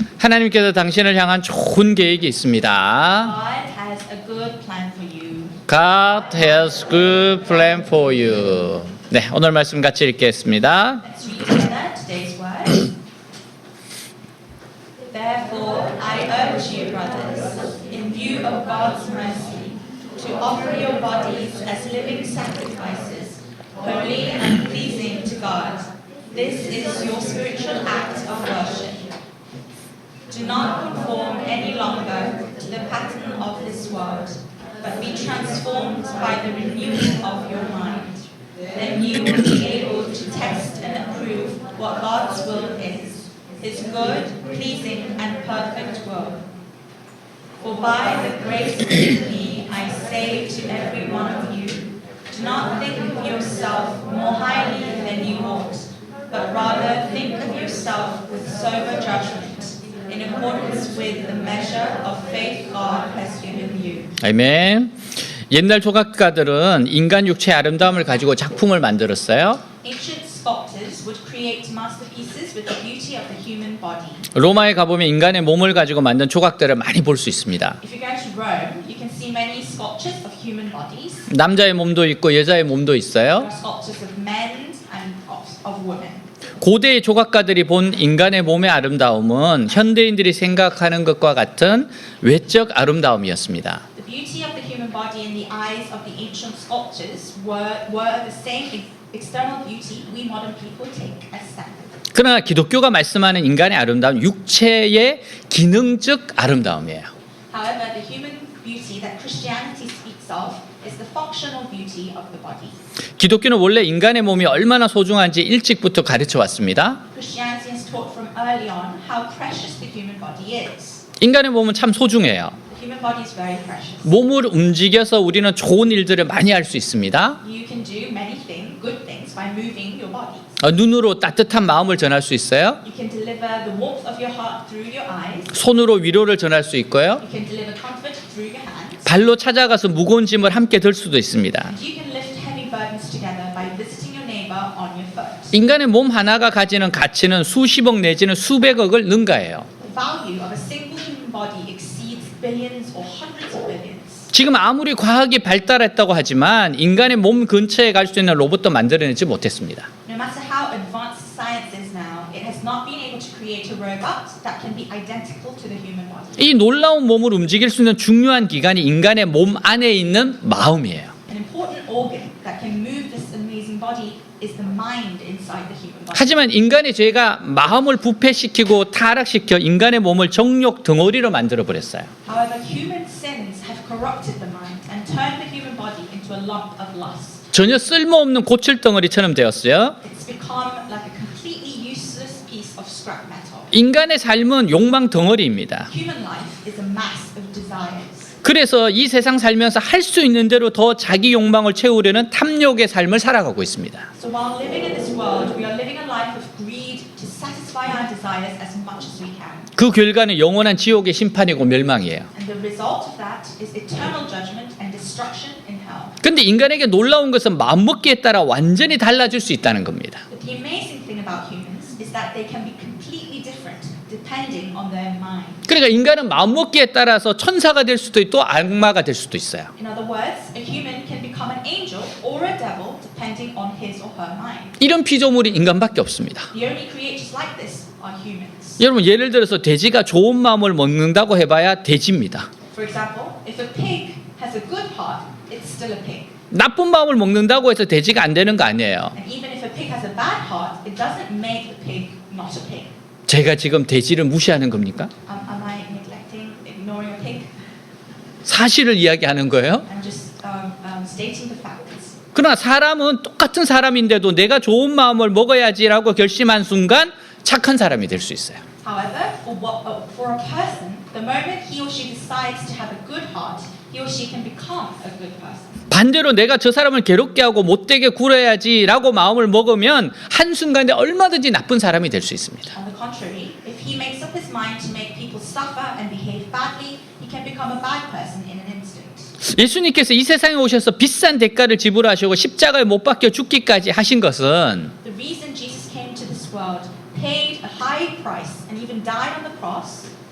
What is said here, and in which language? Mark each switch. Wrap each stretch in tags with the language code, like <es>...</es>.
<ko>하나님께서 당신을 향한 좋은 계획이 있습니다.</ko> <en>God has a good plan for you. God has good plan for you.</en> <ko>네, 오늘 말씀 같이 읽겠습니다.</ko> <en>Let's read together today's word. Therefore, I urge you, brothers, in view of God's mercy, to offer your bodies as living sacrifices, holy and pleasing to God. This is your spiritual act of worship. Do not conform any longer to the pattern of this world, but be transformed by the renewing of your mind. Then you will be able to test and approve what God's will is, His good, pleasing, and perfect will. For by the grace given me, I say to every one of you, do not think of yourself more highly than you ought, but rather think of yourself with sober judgment, in accordance with the measure of faith God has given you.</en> <ko>아멘. 옛날 조각가들은 인간 육체의 아름다움을 가지고 작품을 만들었어요.</ko> <en>Ancient sculptors would create masterpieces with the beauty of the human body.</en> <ko>로마에 가보면 인간의 몸을 가지고 만든 조각들을 많이 볼 수 있습니다.</ko> <en>If you go to Rome, you can see many sculptures of human bodies.</en> <ko>남자의 몸도 있고 여자의 몸도</ko> <en>There</en> <ko>있어요.</ko> <en>are sculptures of men and of women.</en> <ko>고대의 조각가들이 본 인간의 몸의 아름다움은 현대인들이 생각하는 것과 같은 외적 아름다움이었습니다.</ko> <en>The beauty of the human body in the eyes of the ancient sculptures were the same external beauty we modern people take as standard.</en> <ko>그러나 기독교가 말씀하는 인간의 아름다움은 육체의 기능적 아름다움이에요.</ko> <en>However, the human beauty that Christianity speaks of is the functional beauty of the body.</en> <ko>기독교는 원래 인간의 몸이 얼마나 소중한지 일찍부터 가르쳐 왔습니다.</ko> <en>Christianity has taught from early on how precious the human body is.</en> <ko>인간의 몸은 참 소중해요.</ko> <en>The human body is very precious.</en> <ko>몸을 움직여서 우리는 좋은 일들을 많이 할 수 있습니다.</ko> <en>You can do many things, good things, by moving your body.</en> <ko>눈으로 따뜻한 마음을 전할 수 있어요.</ko> <en>You can deliver the warmth of your heart through your eyes.</en> <ko>손으로 위로를 전할 수 있고요.</ko> <en>You can deliver comfort through your hands.</en> <ko>발로 찾아가서 무거운 짐을 함께 들 수도 있습니다.</ko> <en>And you can lift heavy burdens together by visiting your neighbor on your foot.</en> <ko>인간의 몸 하나가 가지는 가치는 수십억 내지는 수백억을 능가해요.</ko> <en>The value of a single human body exceeds billions or hundreds of billions.</en> <ko>지금 아무리 과학이 발달했다고 하지만 인간의 몸 근처에 갈 수 있는 로봇도 만들어내지 못했습니다.</ko> <en>No matter how advanced science is now, it has not been able to create a robot that can be identical to the human body.</en> <ko>이 놀라운 몸을 움직일 수 있는 중요한 기관이 인간의 몸 안에 있는 마음이에요.</ko> <en>An important organ that can move this amazing body is the mind inside the human body.</en> <ko>하지만 인간의 죄가 마음을 부패시키고 타락시켜 인간의 몸을 정욕 덩어리로 만들어 버렸어요.</ko> <en>However, human sins have corrupted the mind and turned the human body into a lump of lust.</en> <ko>전혀 쓸모없는 고칠 덩어리처럼 되었어요.</ko> <en>It's become like a completely useless piece of scrap metal.</en> <ko>인간의 삶은 욕망 덩어리입니다.</ko> <en>Human life is a mass of desires.</en> <ko>그래서 이 세상 살면서 할 수 있는 대로 더 자기 욕망을 채우려는 탐욕의 삶을 살아가고 있습니다.</ko> <en>So while living in this world, we are living a life of greed to satisfy our desires as much as we can.</en> <ko>그 결과는 영원한 지옥의 심판이고 멸망이에요.</ko> <en>And the result of that is eternal judgment and destruction in hell.</en> <ko>근데 인간에게 놀라운 것은 마음먹기에 따라 완전히 달라질 수 있다는 겁니다.</ko> <en>But the amazing thing about humans is that they can be completely different depending on their mind.</en> <ko>그러니까 인간은 마음먹기에 따라서 천사가 될 수도 있고 악마가 될 수도 있어요.</ko> <en>In other words, a human can become an angel or a devil depending on his or her mind.</en> <ko>이런 피조물이 인간밖에 없습니다.</ko> <en>The only creatures like this are humans.</en> <ko>여러분 예를 들어서 돼지가 좋은 마음을 먹는다고 해봐야 돼지입니다.</ko> <en>For example, if a pig has a good heart, it's still a pig.</en> <ko>나쁜 마음을 먹는다고 해서 돼지가 안 되는 거 아니에요.</ko> <en>And even if a pig has a bad heart, it doesn't make the pig not a pig.</en> <ko>제가 지금 돼지를 무시하는 겁니까?</ko> <en>Am I ignoring a pig?</en> <ko>사실을 이야기하는 거예요.</ko> <en>I'm just stating the facts.</en> <ko>그러나 사람은 똑같은 사람인데도 내가 좋은 마음을 먹어야지라고 결심한 순간 착한 사람이 될 수 있어요.</ko> <en>However, for a person, the moment he or she decides to have a good heart, he or she can become a good person.</en> <ko>반대로 내가 저 사람을 괴롭게 하고 못되게 굴어야지라고 마음을 먹으면 한순간에 얼마든지 나쁜 사람이 될 수 있습니다.</ko> <en>On the contrary, if he makes up his mind to make people suffer and behave badly, he can become a bad person in an instant.</en> <ko>예수님께서 이 세상에 오셔서 비싼 대가를 지불하시고 십자가에 못 박혀 죽기까지 하신 것은</ko> <en>The reason Jesus came to this world, paid a high price, and even died on the cross,</en>